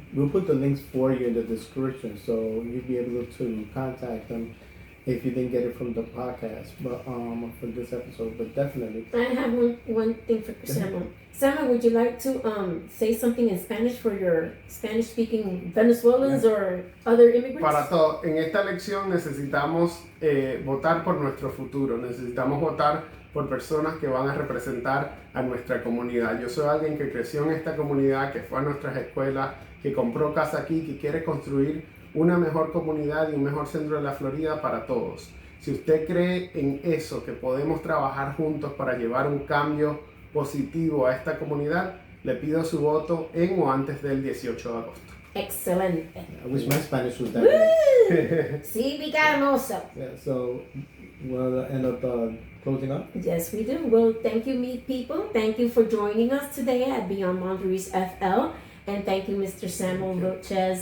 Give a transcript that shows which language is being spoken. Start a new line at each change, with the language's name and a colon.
English: We'll put the links for you in the description, so you'll be able to contact them if you didn't get it from the podcast, but for this episode. But definitely, I have one thing for Samuel. Samuel, would you like to say something in Spanish for your Spanish-speaking Venezuelans or other immigrants?
Spanish: Para todo, en esta elección necesitamos votar por nuestro futuro. Necesitamos votar por personas que van a representar a nuestra comunidad. Yo soy alguien que creció en esta comunidad, que fue a nuestras escuelas, que compró casa aquí, que quiere construir una mejor comunidad y un mejor centro de la Florida para todos. Si usted cree en eso, que podemos trabajar juntos para llevar un cambio positivo a esta comunidad, le pido su voto en o antes del 18 de agosto. Excelente.
English: I wish my Spanish was that good. Sí, we got him also. Yeah, so we'll end up closing up. Yes, we do. Well, thank you, meet people. Thank you for joining us today at Beyond Boundaries FL. And thank you, Mr. Samuel Vilchez